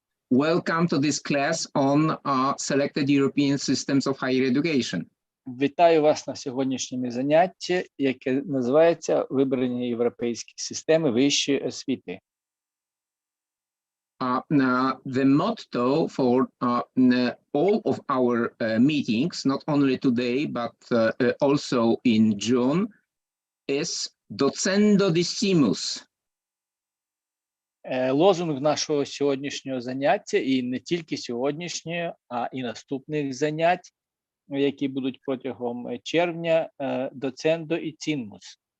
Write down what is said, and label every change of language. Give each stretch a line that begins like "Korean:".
English: welcome to this class on selected European systems of higher education.
Ukrainian: Вітаю вас на сьогоднішньому занятті, яке називається «Вибрані європейські системи вищої освіти».
English: The motto for all of our meetings, not only today, but also in June, is Docendo Discimus.
Ukrainian: Лозунг нашого сьогоднішнього заняття, і не тільки сьогоднішнього, а і наступних занять, які будуть протягом червня, «Docendo і Cimus».